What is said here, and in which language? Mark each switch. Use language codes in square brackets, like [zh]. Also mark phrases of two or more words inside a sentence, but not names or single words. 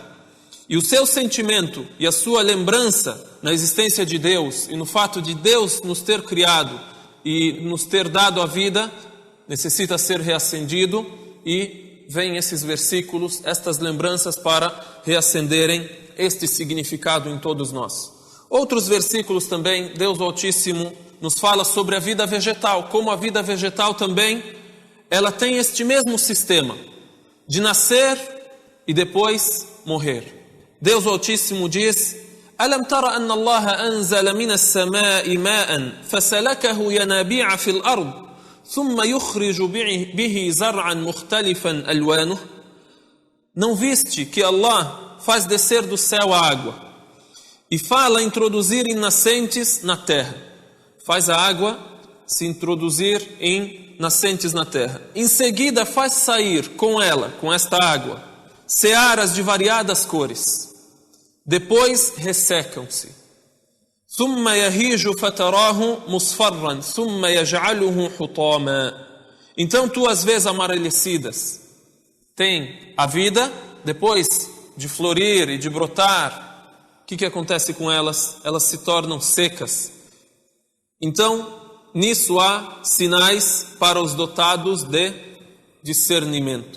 [pt] E o seu sentimento e a sua lembrança na existência de Deus e no fato de Deus nos ter criado e nos ter dado a vida necessita ser reacendido, e vêm esses versículos, estas lembranças para reacenderem este significado em todos nós. Outros versículos também, Deus Altíssimo nos fala sobre a vida vegetal, como a vida vegetal também, ela tem este mesmo sistema de nascer e depois morrer. Deus Altíssimo diz: [ar] أَلَمْ تَرَ أَنَّ اللَّهَ أَنزَلَ مِنَ السَّمَاءِ مَاءً فَسَلَكَهُ يَنَابِيعَ فِي الْأَرْضِ ثم يخرج به زرعا مختلفا ألوانه. [pt] Não viste que Allah faz descer do céu a água e fala introduzir em nascentes na terra? Faz a água se introduzir em nascentes na terra. Em seguida faz sair com ela, com esta água, searas de variadas cores. Depois ressecam-se. [ar] ثم يهيج فتراه مصفرا ثم يجعله حطاما. [pt] Então tu as vês amarelecidas. Tem a vida, depois de florir e de brotar, o que acontece com elas? Elas se tornam secas. Então, nisso há sinais para os dotados de discernimento.